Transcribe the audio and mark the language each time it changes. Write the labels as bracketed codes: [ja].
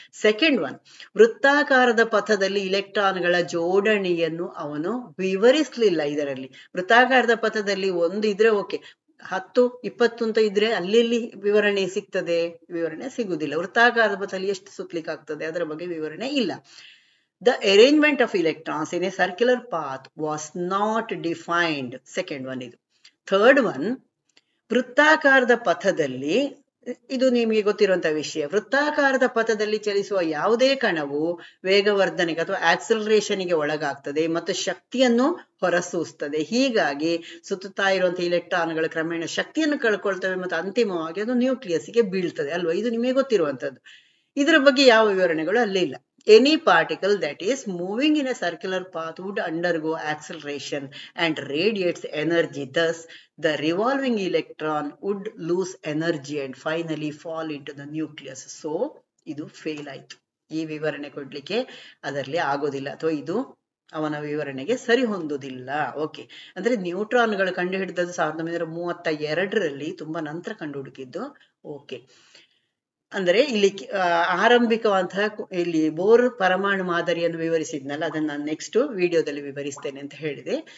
[kn] Second one, ವೃತ್ತಾಕಾರದ ಪಥದಲ್ಲಿ ಇಲೆಕ್ಟ್ರಾನ್ಗಳ ಜೋಡಣೆಯನ್ನು ಅವನು ವಿವರಿಸಲಿಲ್ಲ. ಇದರಲ್ಲಿ ವೃತ್ತಾಕಾರದ ಪಥದಲ್ಲಿ ಒಂದು ಇದ್ರೆ ಓಕೆ, 10, 20 ಅಂತ ಇದ್ರೆ ಅಲ್ಲಿ ವಿವರಣೆ ಸಿಗ್ತದೆ? ವಿವರಣೆ ಸಿಗುದಿಲ್ಲ. ವೃತ್ತಾಕಾರದ ಪಥದಲ್ಲಿ ಎಷ್ಟು ಸುತ್ತಲಿಕ್ಕೆ ಆಗ್ತದೆ ಅದರ ಬಗ್ಗೆ ವಿವರಣೆ ಇಲ್ಲ. [en] The arrangement of electrons in a circular path was not defined. Second one ಇದು. [kn] Third one, ವೃತ್ತಾಕಾರದ ಪಥದಲ್ಲಿ, ಇದು ನಿಮಗೆ ಗೊತ್ತಿರುವಂತಹ ವಿಷಯ, ವೃತ್ತಾಕಾರದ ಪಥದಲ್ಲಿ ಚಲಿಸುವ ಯಾವುದೇ ಕಣವು ವೇಗವರ್ಧನೆಗೆ ಅಥವಾ ಆಕ್ಸಲರೇಷನ್ಗೆ ಒಳಗಾಗ್ತದೆ ಮತ್ತು ಶಕ್ತಿಯನ್ನು ಹೊರಸೂಸ್ತದೆ. ಹೀಗಾಗಿ ಸುತ್ತುತ್ತಾ ಇರುವಂತಹ ಇಲೆಕ್ಟ್ರಾನ್ಗಳು ಕ್ರಮೇಣ ಶಕ್ತಿಯನ್ನು ಕಳ್ಕೊಳ್ತವೆ ಮತ್ತು ಅಂತಿಮವಾಗಿ ಅದು ನ್ಯೂಕ್ಲಿಯಸ್ಗೆ ಬೀಳ್ತದೆ ಅಲ್ವಾ. ಇದು ನಿಮಗೆ ಗೊತ್ತಿರುವಂತದ್ದು. ಇದರ ಬಗ್ಗೆ ಯಾವ ವಿವರಣೆಗಳು ಅಲ್ಲಿ ಇಲ್ಲ. [en] Any particle that is moving in a circular path would undergo acceleration and radiates energy. Thus, the revolving electron would lose energy and finally fall into the nucleus. [kn] So, ಇದು ಫೇಲ್ ಆಯ್ತು. ಈ ವಿವರಣೆ ಕೊಡ್ಲಿಕ್ಕೆ ಅದರಲ್ಲಿ ಆಗೋದಿಲ್ಲ, ಅಥವಾ ಇದು ಅವನ ವಿವರಣೆಗೆ ಸರಿ ಹೊಂದುವುದಿಲ್ಲ. ಓಕೆ, ಅಂದ್ರೆ ನ್ಯೂಟ್ರಾನ್ಗಳು ಕಂಡು ಹಿಡಿದದ್ದು 1932ರಲ್ಲಿ, ತುಂಬಾ ನಂತರ ಕಂಡು ಹುಡುಕಿದ್ದು. ಓಕೆ, ಅಂದ್ರೆ ಇಲ್ಲಿ ಆರಂಭಿಕವಂತಹ ಇಲ್ಲಿ ಬೋರ್ ಪರಮಾಣು ಮಾದರಿಯನ್ನು ವಿವರಿಸಿದ್ನಲ್ಲ, ಅದನ್ನ ನಾನು ನೆಕ್ಸ್ಟ್ ವಿಡಿಯೋದಲ್ಲಿ ವಿವರಿಸ್ತೇನೆ ಅಂತ ಹೇಳಿದೆ.